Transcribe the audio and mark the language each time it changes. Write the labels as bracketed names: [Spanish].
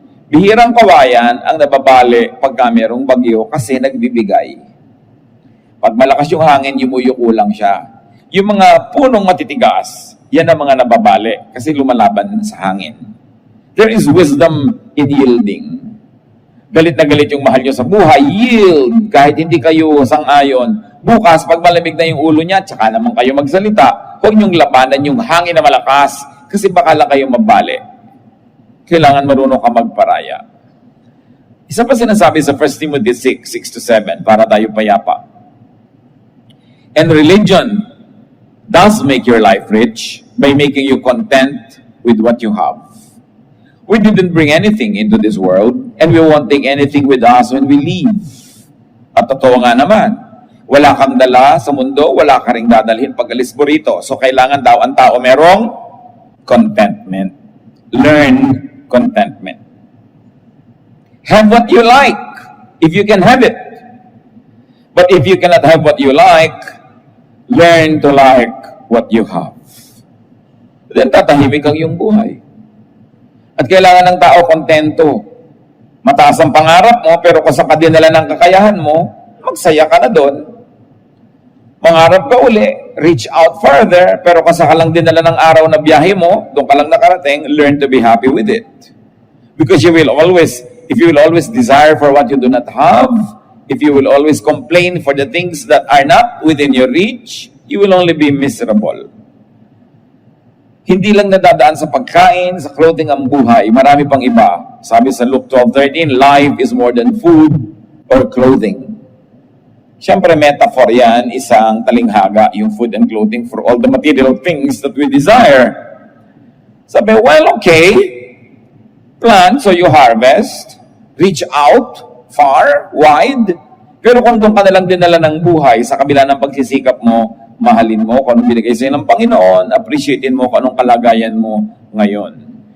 [Filipino] Bihirang kawayan ang nababali pagka merong bagyo kasi nagbibigay. Pag malakas yung hangin, yumuyuko lang siya. Yung mga punong matitigas, yan ang mga nababali kasi lumalaban sa hangin. [English] There is wisdom in yielding. [Filipino] Galit na galit yung mahal nyo sa buhay, yield. Kahit hindi kayo sang-ayon. Bukas, pag malamig na yung ulo niya, tsaka naman kayo magsalita, huwag nyong labanan yung hangin na malakas kasi baka lang kayo mabali. Kailangan marunong ka magparaya. Isa pa sinasabi sa 1 Timothy 6:6-7 para tayo payapa. [English] And religion does make your life rich by making you content with what you have. We didn't bring anything into this world and we won't take anything with us when we leave. [Filipino] At totoo nga naman, wala kang dala sa mundo, wala ka ring dadalhin pag alis mo rito. So kailangan daw ang tao merong contentment. [English] Learn contentment. Have what you like if you can have it. But if you cannot have what you like, learn to like what you have. [Filipino] Then tatahimik ang iyong buhay. At kailangan ng tao kontento. Mataas ang pangarap mo, pero kung sa kadinala ng kakayahan mo, magsaya ka na doon. Mangarap ka uli, reach out further, pero kasi ka lang dinala ng araw na biyahe mo, doon ka lang nakarating, learn to be happy with it. [English] Because if you will always desire for what you do not have, if you will always complain for the things that are not within your reach, you will only be miserable. [Filipino] Hindi lang nadadaan sa pagkain, sa clothing ang buhay, marami pang iba. [English] Sabi sa Luke 12:13, life is more than food or clothing. Siyempre, metaphor yan, isang talinghaga, yung food and clothing for all the material things that we desire. [Filipino] Sabi, well, okay, plant, so you harvest, reach out, far, wide, pero kung doon ka nalang dinala ng buhay, sa kabila ng pagsisikap mo, mahalin mo kung anong binigay sa'yo ng Panginoon, appreciatein mo kung anong kalagayan mo ngayon.